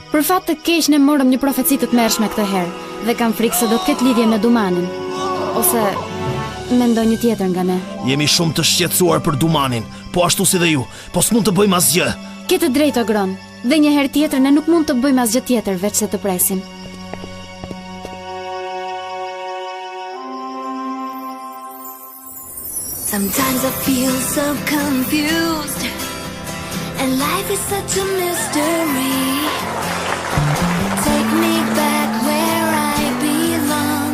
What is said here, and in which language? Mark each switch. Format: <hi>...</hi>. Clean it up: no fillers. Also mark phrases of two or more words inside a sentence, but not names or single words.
<sq>Për fat të keq ne morëm një profeci të tmerrshme këtë herë dhe kam frikë se do të ketë lidhje me Dumanin. Ose me ndonjë tjetër nga ne. Jemi shumë të shqetësuar për Dumanin, po ashtu si dhe ju. Po s'mund të bëjmë asgjë. Ke të drejtë, Ogron. Dhe një herë tjetër ne nuk mund të bëjmë asgjë tjetër veç se të presim.</sq> <en>Sometimes I feel so confused, and life is such a mystery. Take me back where I belong.</en>